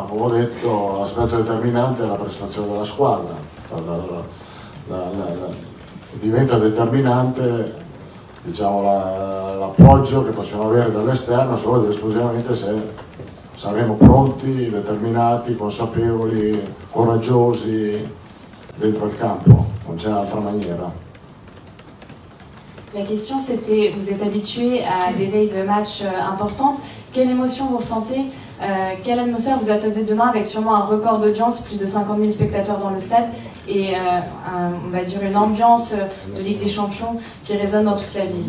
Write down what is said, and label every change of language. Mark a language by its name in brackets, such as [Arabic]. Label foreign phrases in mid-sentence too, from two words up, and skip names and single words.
[Italian] Come ho detto, l'aspetto determinante è la prestazione della squadra, diventa determinante, diciamo, l'appoggio che possiamo avere dall'esterno solo ed esclusivamente se saremo pronti, determinati, consapevoli, coraggiosi dentro il campo, non c'è altra maniera. [French] La question c'était, vous êtes habitué à des veilles de match importantes, quelle émotion vous ressentez, quelle atmosphère vous attendez demain avec sûrement un record d'audience, plus de 50 000 spectateurs dans le stade et on va dire une ambiance de Ligue des Champions qui résonne dans toute la ville.